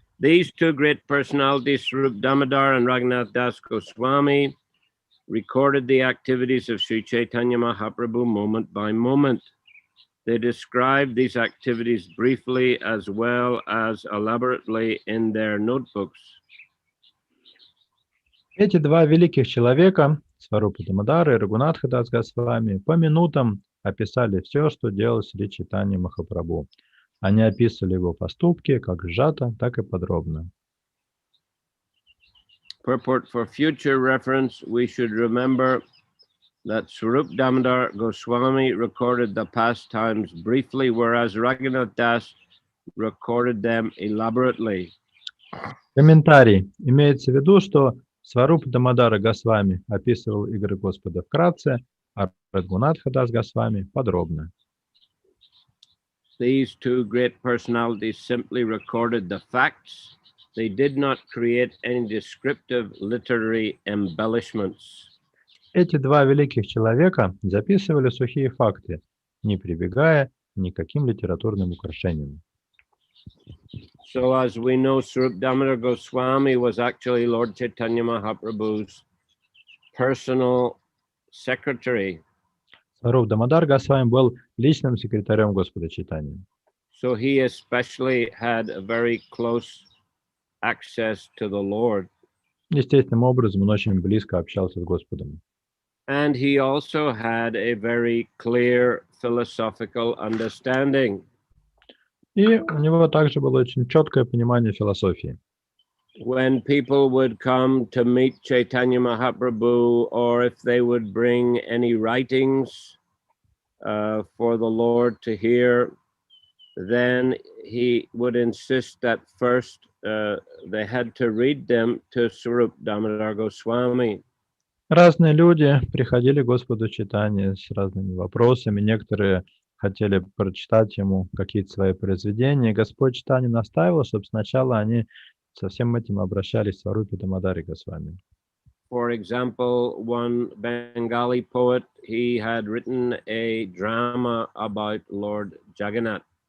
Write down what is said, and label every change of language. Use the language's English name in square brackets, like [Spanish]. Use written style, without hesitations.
[English] These two great personalities, Swarup Damodar and Raghunath Das Goswami, recorded the activities of Sri Chaitanya Mahaprabhu moment by moment. They described these activities briefly as well as elaborately in their notebooks. [Russian] Эти два великих человека, Сварупа Дамодар и Рагунатха Дас Госвами, по минутам описали все, что делал Шри Чайтанья Махапрабху. Они описывали его поступки как сжато, так и подробно. [English] Purport: for future reference, we should remember that Swarup Damodar Goswami recorded the pastimes briefly, whereas Raghunath Das recorded them elaborately. [Russian] Комментарий. Имеется в виду, что Сварупа Дамодара Госвами описывал игры Господа вкратце, а Рагунатха Дас Госвами подробно. [English] These two great personalities simply recorded the facts. They did not create any descriptive literary embellishments. [Russian] Эти два великих человека записывали сухие факты, не прибегая ни к каким литературным украшениям. [English] So as we know, Swarup Damodar Goswami was actually Lord Chaitanya Mahaprabhu's personal secretary. [Russian] Сваруп Дамодар Госвами был личным секретарем Господа Чайтаньи. [English] So he especially had a very close access to the Lord. [Russian] Естественным образом он очень близко общался с Господом. [English] And he also had a very clear philosophical understanding. [Russian] И у него также было очень четкое понимание философии. [English] When people would come to meet Chaitanya Mahaprabhu, or if they would bring any writings for the Lord to hear, then he would insist that first they had to read them to Swarup Damodar Goswami. [Russian] Разные люди приходили к Господу Чайтаньи с разными вопросами. Некоторые хотели прочитать ему какие-то свои произведения. Господь Чайтанья настаивал, чтобы сначала они со всем этим обращались к Сварупе Дамодаре Госвами. [English] For example, one Bengali poet, he had written a drama about Lord Jagannath.